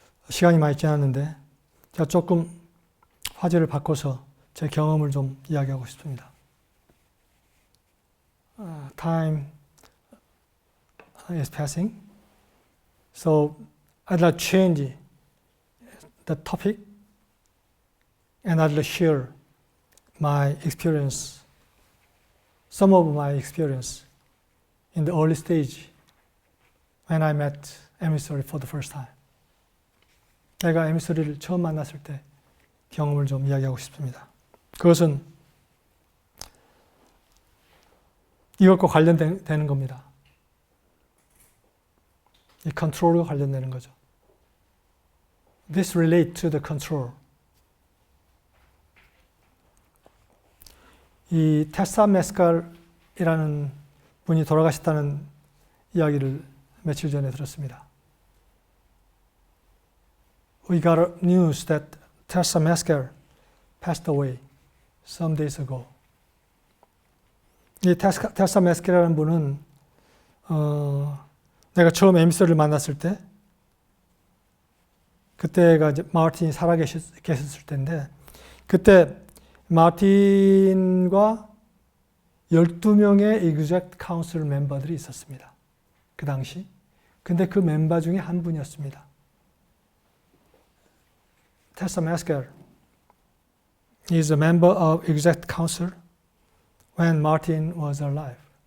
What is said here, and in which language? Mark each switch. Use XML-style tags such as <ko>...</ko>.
<ko>시간이 많이 지났는데 제가 조금 화제를 바꿔서 제 경험을 좀 이야기하고 싶습니다.</ko> <en>Time is passing, so I'd like to change the topic and I'd like to share my experience, some of my experience in the early stage when I met emissary for the first time.</en> <ko>제가 에미서리를 처음 만났을 때 경험을 좀 이야기하고 싶습니다. 그것은 이것과 관련되는 겁니다. 이 컨트롤과 관련되는 거죠.</ko> <en>This relates to the control.</en> <ko>이 테사 메스칼이라는 분이 돌아가셨다는 이야기를 며칠 전에 들었습니다.</ko> <en>We got news that Tessa Mescal passed away some days ago.</en> <ko>이 테사 메스칼이라는 분은 내가 처음 에미서리를 만났을 때 그때가 이제 마틴이 살아계셨을 때인데 그때 마틴과 12명의 Executive Council 멤버들이 있었습니다. 그 당시. 근데 그 멤버 중에 한 분이었습니다.</ko> <en>Tessa Mescal is a member of Executive Council when Martin was alive.</en>